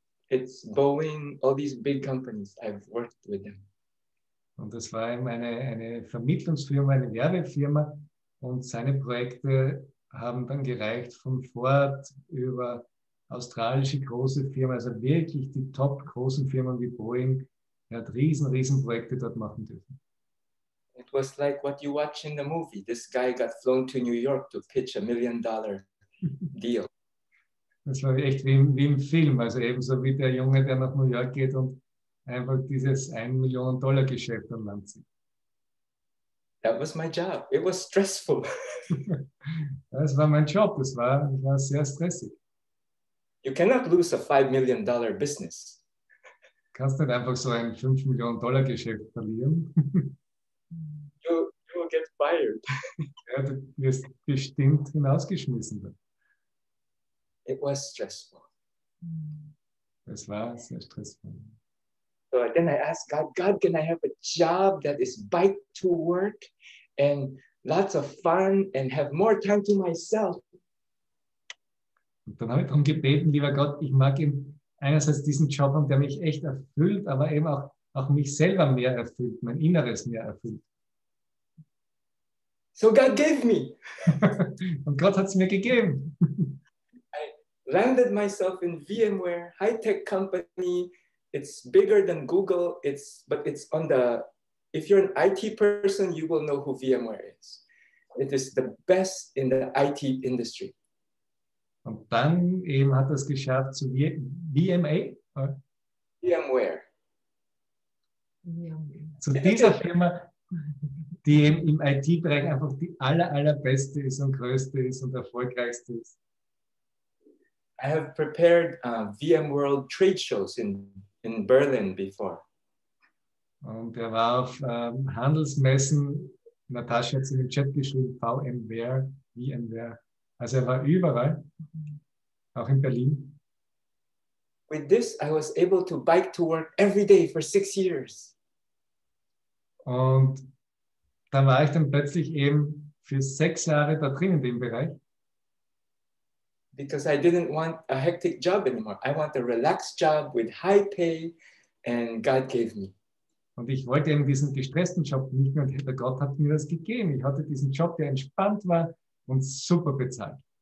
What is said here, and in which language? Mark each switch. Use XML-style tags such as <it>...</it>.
<en>It's Boeing, all these big companies. I've worked with them.</en> <de>Und das war eben eine Vermittlungsfirma, eine Werbefirma. Und seine Projekte haben dann gereicht von Ford über australische große Firmen, also wirklich die top großen Firmen wie Boeing. Er hat riesen Projekte dort machen dürfen.</de> <en>It was like what you watch in the movie. This guy got flown to New York to pitch $1 million deal.</en> <de>Das war echt wie im Film, also ebenso wie der Junge, der nach New York geht und einfach dieses $1 Million Geschäft an Land zieht.</de> <en>That was my job. It was stressful.</en> <de>Das war mein Job, das war sehr stressig.</de> <en>You cannot lose a $5 million business.</en> <de>Du kannst nicht einfach so ein $5 Millionen Geschäft verlieren.</de> <en>You will get fired.</en> <de>Ja, du wirst bestimmt hinausgeschmissen.</de> <en>It was stressful.</en> <de>Das war sehr stressvoll.</de> <en>So then I asked God, can I have a job that is bike to work and lots of fun and have more time to myself?</en> <de>Und dann habe ich darum gebeten, lieber Gott, ich mag eben einerseits diesen Job haben, der mich echt erfüllt, aber eben auch mich selber mehr erfüllt, mein Inneres mehr erfüllt.</de> <en>So God gave me.</en> <de>Und Gott hat es mir gegeben.</de> <en>I landed myself in VMware, high-tech company. It's bigger than Google. But it's on the, if you're an IT person, you will know who VMware is. It is the best in the IT industry.</en> <de>Und dann eben hat er es geschafft zu VMA. VMware. Zu dieser Firma, die eben im IT-Bereich einfach die allerbeste ist und größte ist und erfolgreichste ist.</de> <en>I have prepared VMworld trade shows in Berlin before.</en> <de>Und er war auf Handelsmessen. Natascha hat es in den Chat geschrieben, VMware. Also er war überall, auch in Berlin.</de> <en>With this, I was able to bike to work every day for 6 years.</en> <de>Und dann war ich dann plötzlich eben für 6 Jahre da drin in dem Bereich.</de> <en>Because I didn't want a hectic job anymore. I want a relaxed job with high pay, and God gave me.</en> <de>Und ich wollte eben diesen gestressten Job nicht mehr, und der Gott hat mir das gegeben. Ich hatte diesen Job, der entspannt war und super bezahlt.</de>